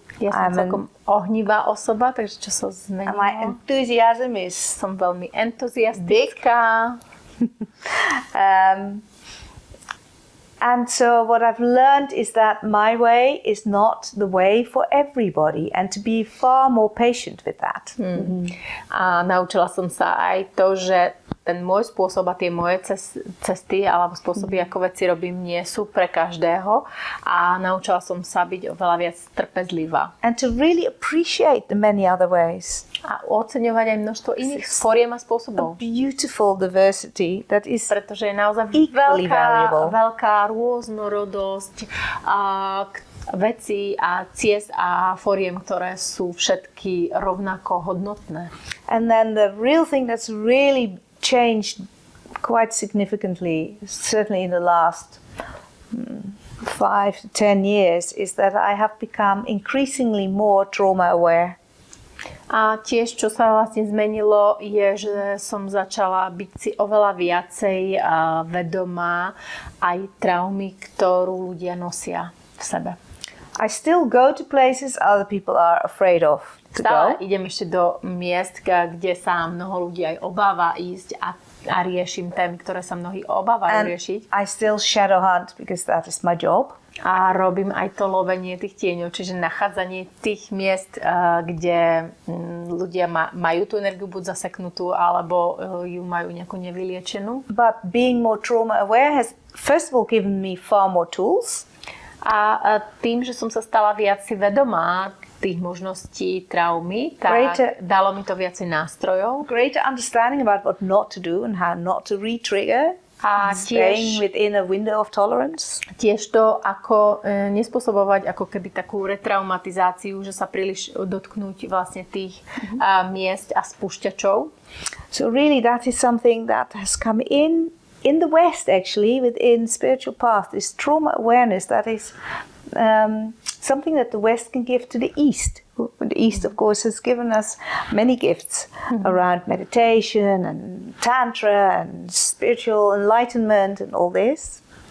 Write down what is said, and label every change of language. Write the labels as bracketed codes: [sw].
[sk] Ja som celkom ohnivá osoba, takže čo sa zmenilo? [en] My enthusiasm is [sk] som veľmi entuziastická. [en] And so what I've learned is that my way is not the way for everybody and to be far more patient with that. [sk] A naučila som sa aj to, že ten môj spôsob a tie moje cesty alebo spôsoby, ako veci robím, nie sú pre každého a naučila som sa byť oveľa viac trpezlivá. [en] And to really appreciate the many other ways. [sk] A oceňovať aj množstvo iných foriem a spôsobov. [en] A beautiful diversity that is [sk] pretože je naozaj veľká rôznorodosť vecí a ciest a foriem, ktoré sú všetky rovnako hodnotné. [en] And then the real thing that's really changed quite significantly, certainly in the last 5 to 10 years, is that I have become increasingly more trauma aware. [sk] A tiež, čo sa vlastne zmenilo, je, že som začala byť si oveľa viacej vedomá aj traumy, ktorú ľudia nosia v sebe. [en] I still go to places other people are afraid of to go. [sk] Idem ešte do miest, kde sa mnoho ľudí aj obáva ísť a riešim témy, ktoré sa mnohí obávajú riešiť. [en] I still shadow hunt because that is my job. [sk] A robím aj to lovenie tých tieňov, čiže nachádzanie tých miest, kde ľudia majú tú energiu buď zaseknutú, alebo ju majú nejakú nevyliečenú. [en] But being more trauma aware has first of all given me far more tools. [sk] A tým, že som sa stala viac si vedomá tých možností traumy, tak dalo mi to viacej nástrojov. [en] Greater understanding about what not to do and how not to re-trigger. [sk] A [en] staying within a window of tolerance. [sk] Tiež to, ako nespôsobovať ako keby takú retraumatizáciu, že sa príliš dotknúť vlastne tých miest a spúšťačov. [en] So really that is something that has come in in the West, actually, within spiritual path, this trauma awareness that is something that the West can give to the East. The East, of course, has given us many gifts around meditation and tantra and spiritual enlightenment and all this.